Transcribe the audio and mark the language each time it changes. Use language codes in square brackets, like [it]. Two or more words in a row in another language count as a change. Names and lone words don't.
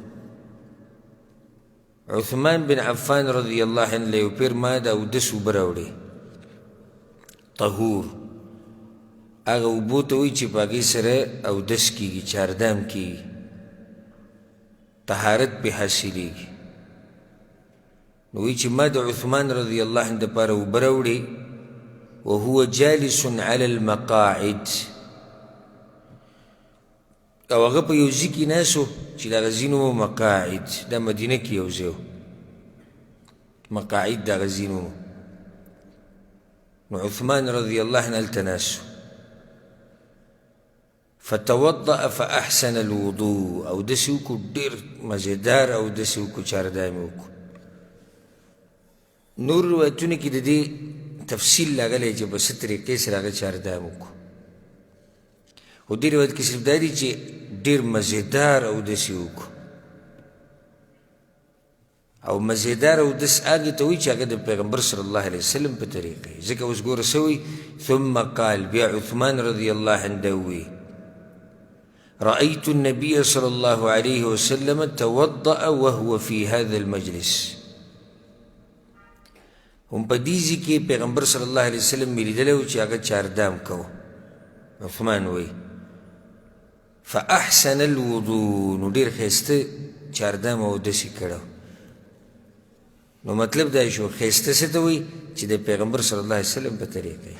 [ps] عثمان بن عفان [ar] رضی الله عنه [ps] له یو پیر ما د اودس اوبه راوړې، طهور هغه اوبو ته وایي چې په هغې سره اودس کېږي، چاردام کېږي، طهارت پې حاصلېږي. نو وایي چې ما د عثمان [ar] رضی الله عنه [ps] دپاره اوبه راوړې [ar] وهو جالس على المقاعد، [ps] او هغه په یو ځای کې ناست و چې د هغه ځای نوم و مقاعد. دا مدینه کې یو ځای و، مقاعد د هغه ځای نوم و. نو عثمان [ar] رضی الله عنه [ps] هلته ناست و. [ar] فتوضأ فأحسن الوضوء، [ps] او داسې وکړو ډېر مزېدار او داسې وکړو چاردامې وکړو. نور روایتونه کې د دې تفصیل راغلی چې په څه طریقې سره هغه چاردام وکړو، خو دې روایت کې صرف دا دی چې ډېر مزېدار اودس یې وکړو. او مزېدار اودس هغې ته وایي چې هغه د پیغمبر [ar] صلی الله علیه وسلم [ps] په طریقه یې. ځکه اوس ګوره څه وایي، [ar] ثم قال، [ps] بیا عثمان [ar] رضی الله عنه [ps] دا وایي [ar] رأيت النبي صلى الله عليه وسلم توضأ وهو في هذا المجلس. [ps] هم په دې ځای کې پیغمبر [ar] صلی الله علیه وسلم [ps] مې لیدلی و چې هغه چاردام کوه. عثمان وایي [ar] فأحسن الوضوء، [ps] نو ډېر ښایسته چاردام او اودس یې کړی. نو مطلب دا شو ښایسته څه ته وایي چې د پیغمبر [ar] صلی الله علیه وسلم [ps] په طریقه یې.